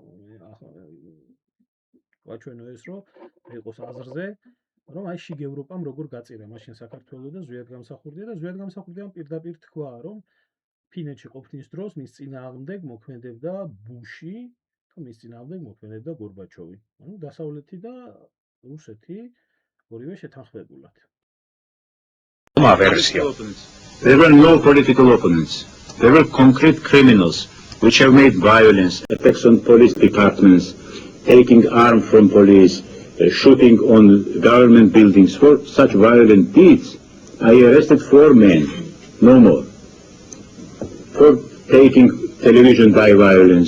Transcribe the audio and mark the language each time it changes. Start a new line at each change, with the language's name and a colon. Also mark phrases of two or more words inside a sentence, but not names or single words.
Georgian: ვაჩვენო ეს რომ იყოს აზრზე რომ აი შიგ ევროპამ როგორ გაწირა მაშინ საქართველოს და ზვიად გამსახურდია და ზვიად გამსახურდიამ პირდაპირ თქვა რომ ფინეთში ყოფნის დროს მის წინააღმდეგ მოქმედებდა ბუში და მის წინააღმდეგ მოქმედებდა გორბაჩოვი. ანუ დასავლეთი და რუსეთი ორივე შეთანხმებულად.
English: There were no political opponents. There were concrete criminals which have made violence, attacks on police departments, taking arms from police, shooting on government buildings. For such violent deeds, I arrested 4 men, no more, for taking television by violence.